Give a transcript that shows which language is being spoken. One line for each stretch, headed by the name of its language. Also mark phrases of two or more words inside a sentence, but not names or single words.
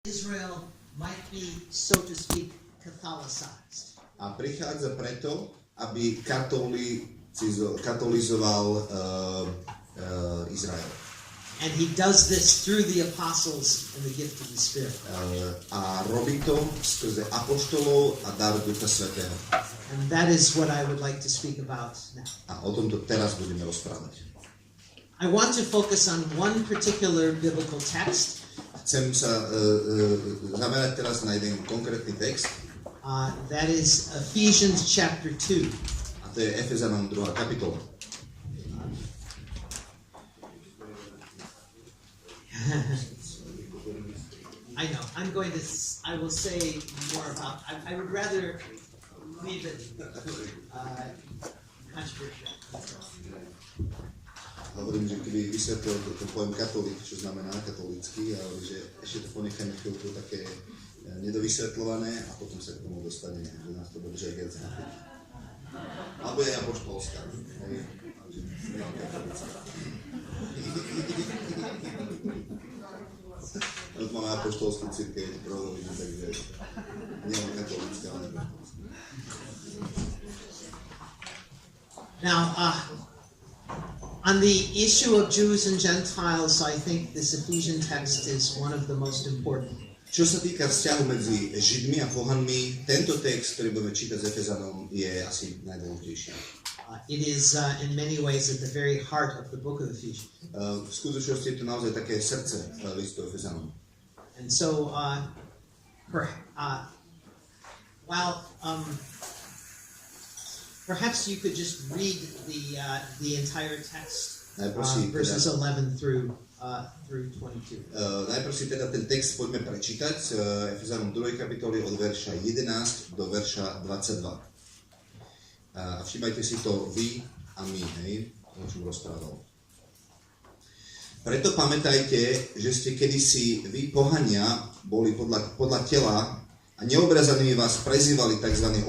English: Israel might be, so to speak, Catholicized.
Slovak: A prichádza preto, aby katolizoval Izrael.
English: And he does this through the apostles and the gift of the Spirit.
Slovak: A robí to skrze apoštolov a dar Ducha Svätého.
English: And that is what I would like to speak about now.
Slovak: A o tomto teraz budeme rozprávať.
English: I want to focus on one particular biblical text.
Slovak: Chcem sa zamerať teraz na jeden konkrétny text.
English: That is Ephesians chapter 2.
Slovak: A to je Efezanom 2. kapitola.
English: I know. I will say more about. I would rather leave it controversial.
Slovak: Hovorím, že keby vysvetlil ten pojem katolík, čo znamená katolícky, ale že ešte to ponechajme chvíľku také nedovysvetľované a potom sa k tomu dostaneme, že nás to bude aj viac napäť. Alebo je apoštolská. Máme apoštolskú cirkev, takže nie je katolícka, ale
English: Now, on the issue of Jews and Gentiles, I think this Ephesian text is one of the most important.
Slovak: Čo sa týka vzťahu medzi Židmi a pohanmi, tento text, ktorý budeme čítať z Efezanom, je asi najdôležitejší.
English: It is in many ways at the very heart of the book of Ephesians.
Slovak: V skutočnosti je to naozaj také srdce listu Efezanom.
English: And so, perhaps you could just read the entire text, verses 11 through 22.
Slovak: Najprv si teda ten text poďme prečítať z Efezanom 2. kapitoly od verša 11 do verša 22. A všímajte si to vy a my, hej, o čom rozprával. Preto pamätajte, že ste kedysi vy pohania boli podľa tela a neobrezaní vás prezývali tzv.